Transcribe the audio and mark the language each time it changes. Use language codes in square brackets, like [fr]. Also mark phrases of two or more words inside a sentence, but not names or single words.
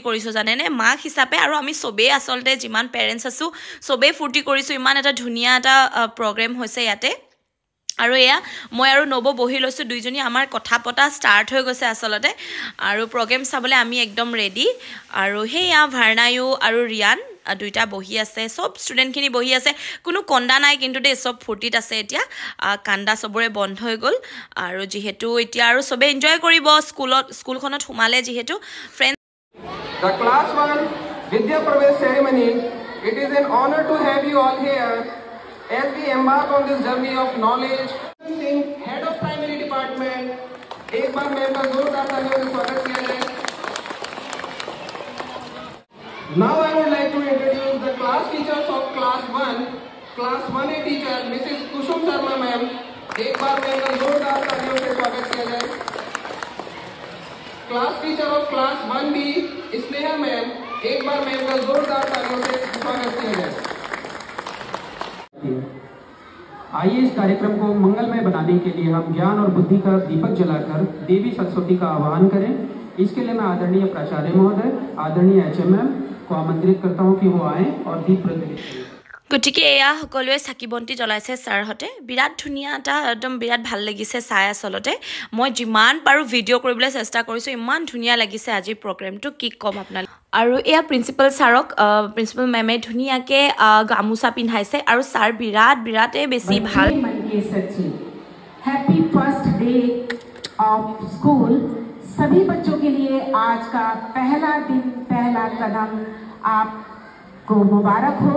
[as] কৰিছোঁ জানেনে মাক হিচাপে আৰু আমি চবেই আচলতে যিমান পেৰেণ্টছ আছোঁ চবেই ফূৰ্তি কৰিছোঁ ইমান এটা ধুনীয়া এটা প্ৰগ্ৰেম হৈছে ইয়াতে আৰু এয়া মই আৰু নব বহি লৈছোঁ দুইজনী আমাৰ কথা পতা ষ্টাৰ্ট হৈ গৈছে আচলতে আৰু প্ৰগ্ৰেম চাবলৈ আমি একদম ৰেডি আৰু সেয়া ভাৰ্ণায়ু আৰু ৰিয়ান দুইটা বহি আছে সব ষ্টুডেণ্টখিনি বহি আছে কোনো কন্দা নাই কিন্তু দেই সব ফূৰ্তিত আছে এতিয়া কান্দা চবৰে বন্ধ হৈ গ'ল আৰু যিহেতু এতিয়া আৰু চবে এনজয় কৰিব স্কুলখনত সোমালে যিহেতু ফ্ৰেণ্ড [en] The class 1 Vidya Pravesh ceremony. It is an honor to have you all here as we embark on this journey of knowledge. Head of Primary Department, [hi] एक बार मैं का जोरदार तालियों से स्वागत किया जाए. [en] Now I would like to introduce the class teachers of class 1A teacher Mrs. Kushum Sharma ma'am. [hi] एक बार मैं का जोरदार तालियों से स्वागत किया जाए. [en] class teacher of class 1B [hi] स्नेहा मैम एक बार मैम का जोरदार तालियों से स्वागत किया जाए. आइए इस कार्यक्रम को मंगलमय बनाने के लिए हम ज्ञान और बुद्धि का दीपक जलाकर देवी सरस्वती का आह्वान करें. इसके लिए मैं आदरणीय प्राचार्य महोदय आदरणीय HMM को आमंत्रित करता हूं कि वो आए और दीप प्रज्वलित करें. [as] গতিকে এয়া সকলোৱে চাকি বন্তি জ্বলাইছে ছাৰহঁতে বিৰাট ধুনীয়া এটা একদম বিৰাট ভাল লাগিছে চাই আচলতে মই যিমান পাৰোঁ ভিডিঅ' কৰিবলৈ চেষ্টা কৰিছোঁ ইমান ধুনীয়া লাগিছে আজিৰ প্ৰগ্ৰেমটো কি ক'ম আপোনালোক আৰু এয়া প্ৰিন্সিপাল ছাৰক প্ৰিন্সিপাল মেমে ধুনীয়াকৈ গামোচা পিন্ধাইছে আৰু ছাৰ বিৰাটেই বেছি ভাল [en] happy first day of school [hi] सभी बच्चों के लिए आज का पहला दिन पहला कदम आपको मुबारक हो.